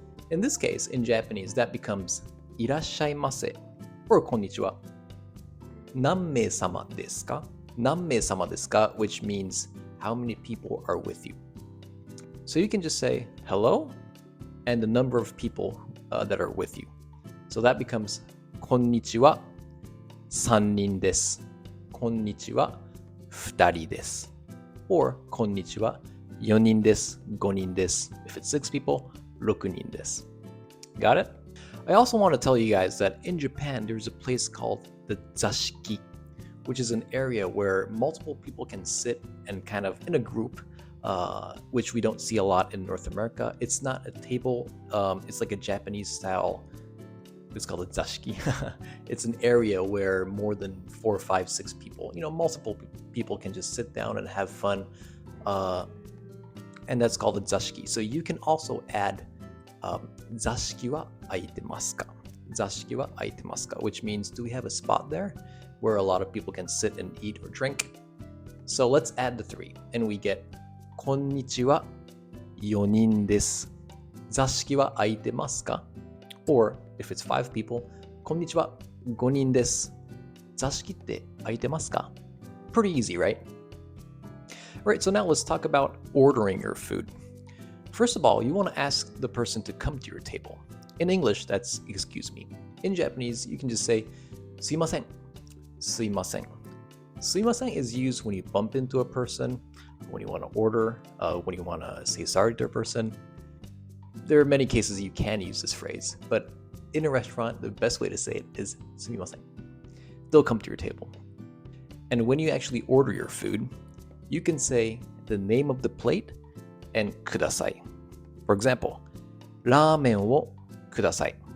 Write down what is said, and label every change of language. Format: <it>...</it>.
<en>In this case, in Japanese, that becomes irashaimase or konnichiwa.</en> <ja>Nanmei sama desu ka? Nanmei sama desu ka,</ja> <en>which means how many people are with you. So you can just say hello and the number of people that are with you. So that becomes</en> <ja>こんにちは、3人です。こんにちは、2人です。</ja> <en>Or</en> <ja>こんにちは、4人です。 5人です。</ja> <en>If it's 6 people,</en> <ja>6人です。</ja> <en>Got it? I also want to tell you guys that in Japan, there's a place called the zashiki, which is an area where multiple people can sit and kind of in a group, which we don't see a lot in North America. It's not a table, it's like a Japanese style. It's called a zashiki. It's an area where more than 4, 5, 6 people, multiple people can just sit down and have fun. And that's called a zashiki. So you can also add</en> <ja>zashiki wa aitemasu ka? Zashiki wa aitemasu ka?</ja> <en>Which means, do we have a spot there where a lot of people can sit and eat or drink? So let's add the 3 and we get</en> <ja>こんにちは、4人です。 zashiki wa aitemasu ka?</ja> <en>Or if it's 5 people,</en> <ja>こんにちは、5人です。座敷って空いてますか?</ja> <en>Pretty easy, right? Alright, so now let's talk about ordering your food. First of all, you want to ask the person to come to your table. In English, that's excuse me. In Japanese, you can just say</en> <ja>すいません. すいません.</ja> <en>すいません is used when you bump into a person, when you want to order, when you want to say sorry to a person. There are many cases you can use this phrase, but in a restaurant, the best way to say it is</en> <ja>すみません.</ja> <en>They'll come to your table. And when you actually order your food, you can say the name of the plate and ください. For example,</en> <ja>ラーメンをください.</ja>